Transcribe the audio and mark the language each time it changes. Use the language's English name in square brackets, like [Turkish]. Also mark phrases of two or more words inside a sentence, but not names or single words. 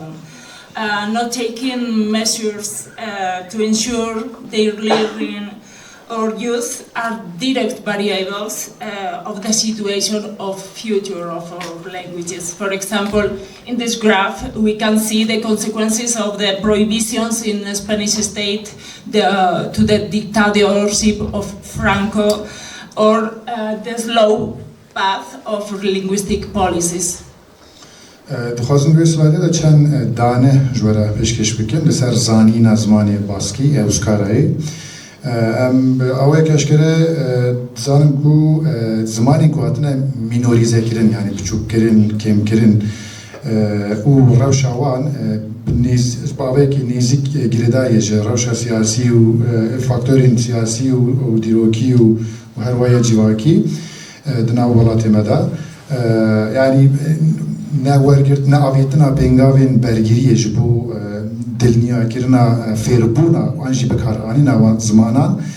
[English] Not taking measures to ensure their learning or use are direct variables of the situation of future of our languages. For example, in this graph, we can see the consequences of the prohibitions in the Spanish state to the dictatorship of Franco or the slow path of linguistic policies. [Kurdish] Dixwazim vê slayda de çend dane ji we re pêşkêş bikim li ser zanîna zimanê Baskî Ewskarayê. Em bi awayek eşkere dizanim ku zimanên ku hatine mînorîzekirin yani biçûkkirin, kêmkirin û rewşa wan bi awayekî nêzik girêdayê ji rewşa siyasî û faktorên siyasî û dîrokî û her waya civakî di nav welatê me de yani newergirtina avêtina pêngavên bergiriyê ji bo dilniyakirina fêrbûna wan jî bikaranîna wan zimanan